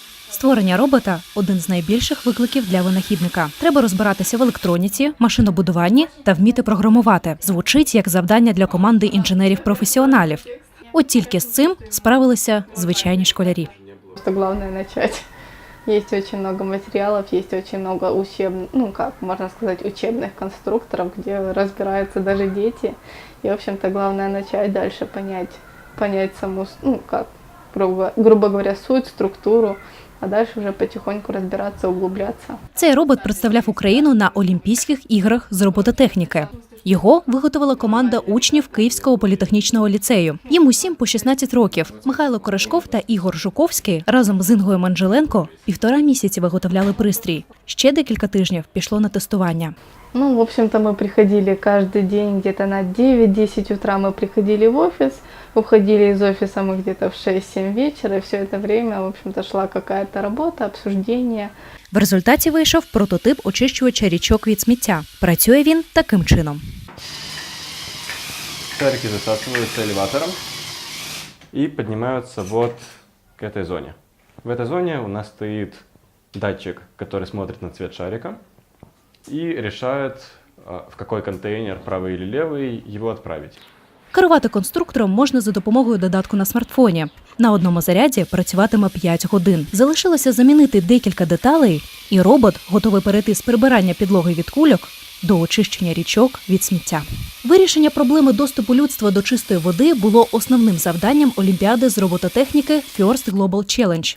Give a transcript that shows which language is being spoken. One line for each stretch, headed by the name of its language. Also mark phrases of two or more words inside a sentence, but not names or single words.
Ukrainian: Створення робота – один з найбільших викликів для винахідника. Треба розбиратися в електроніці, машинобудуванні та вміти програмувати. Звучить як завдання для команди інженерів-професіоналів. От тільки з цим справилися звичайні школярі.
Russian: Главное начать. Есть очень много материалов, есть очень много учебных конструкторов, где разбираются даже дети. И, в общем-то, главное начать дальше понять саму, грубо говоря, суть, структуру, а дальше
Ukrainian: вже потихоньку розбиратися, углублятися. Цей робот представляв Україну на Олімпійських іграх з робототехніки. Його виготовила команда учнів Київського політехнічного ліцею. Їм усім по 16 років. Михайло Корешков та Ігор Жуковський разом з Інгою Манжеленко 1,5 місяці виготовляли пристрій. Ще декілька тижнів пішло на тестування.
Russian: В общем-то, мы приходили каждый день где-то на 9-10 утра мы приходили в офис, уходили из офиса мы где-то в 6-7 вечера, и все это время, в общем-то, шла какая-то работа, обсуждение.
Ukrainian: В результаті вийшов прототип очищувача річок від сміття. Працює він таким чином.
Russian: Шарики засасываются элеватором и поднимаются вот к этой зоне. В этой зоне у нас стоит датчик, который смотрит на цвет шарика и решает, в какой контейнер, правый или левый, его отправить.
Ukrainian: Керувати конструктором можна за допомогою додатку на смартфоні. На одному заряді працюватиме 5 годин. Залишилося замінити декілька деталей, і робот готовий перейти з прибирання підлоги від кульок до очищення річок від сміття. Вирішення проблеми доступу людства до чистої води було основним завданням Олімпіади з робототехніки First Global Challenge.